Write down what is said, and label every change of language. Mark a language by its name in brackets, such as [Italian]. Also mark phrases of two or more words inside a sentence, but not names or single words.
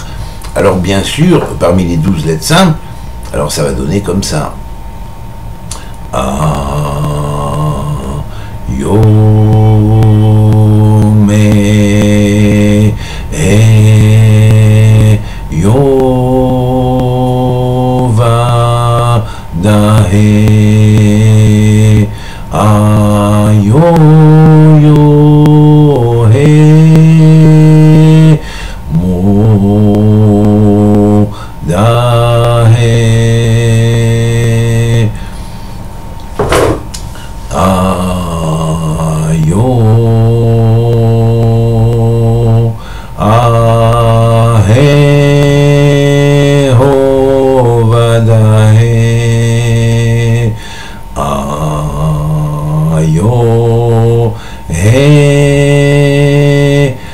[French] Alors bien sûr, parmi les 12 lettres simples, alors ça va donner comme ça. Yo me yo va da he yo yo he mo da he yo he ho va da he yo he